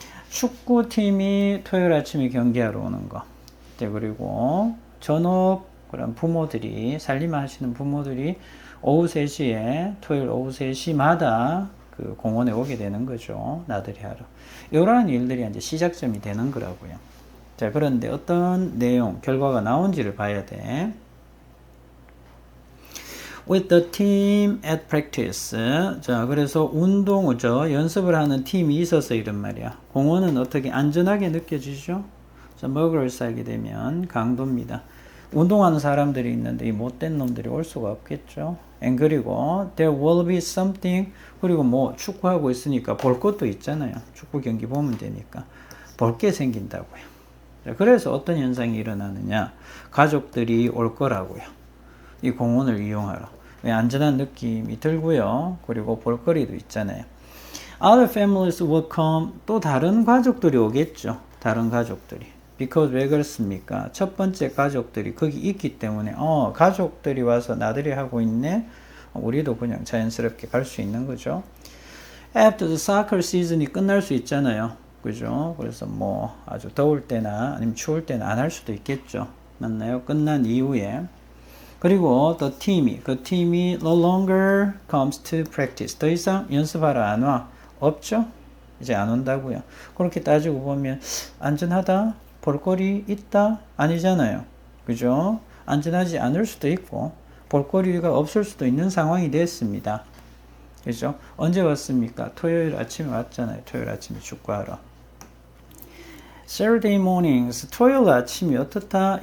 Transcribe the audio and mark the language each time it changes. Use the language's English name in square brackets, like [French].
[Korean] 축구팀이 토요일 아침에 경기하러 오는 거. 그리고 전업 그런 부모들이 살림을 하시는 부모들이 오후 3시에 토요일 오후 3시마다 그 공원에 오게 되는 거죠. 나들이 하러. 이러한 일들이 이제 시작점이 되는 거라고요. 자, 그런데 어떤 내용, 결과가 나온지를 봐야 돼. [English] With the team at practice. [Korean] 자, 그래서 운동이죠. 연습을 하는 팀이 있어서 이런 말이야. 공원은 어떻게 안전하게 느껴지죠? 자, 먹을 살게 되면 강도입니다. 운동하는 사람들이 있는데 이 못된 놈들이 올 수가 없겠죠. 그리고 [English] there will be something. [Korean] 그리고 뭐 축구하고 있으니까 볼 것도 있잖아요. 축구 경기 보면 되니까 볼 게 생긴다고요. 자, 그래서 어떤 현상이 일어나느냐? 가족들이 올 거라고요. 이 공원을 이용하러. 왜 안전한 느낌이 들고요. 그리고 볼거리도 있잖아요. [English] Other families will come. [Korean] 또 다른 가족들이 오겠죠. 다른 가족들이. Because 왜 그렇습니까? 첫 번째 가족들이 거기 있기 때문에 가족들이 와서 나들이 하고 있네. 우리도 그냥 자연스럽게 갈 수 있는 거죠. [English] After the soccer season [Korean] 이 끝날 수 있잖아요. 그죠? 그래서 뭐 아주 더울 때나 아니면 추울 때는 안 할 수도 있겠죠. 맞나요? 끝난 이후에. 그리고 그 팀이 [English] no longer comes to practice. [Korean] 더 이상 연습하러 안 와. 없죠? 이제 안 온다고요. 그렇게 따지고 보면 안전하다? 볼거리 있다? 아니잖아요. 그죠? 안전하지 않을 수도 있고 볼거리가 없을 수도 있는 상황이 됐습니다. 그죠? 언제 왔습니까? 토요일 아침에 왔잖아요. 토요일 아침에 축구하러. [English] Saturday mornings, [Korean] 토요일 아침이 어떻다?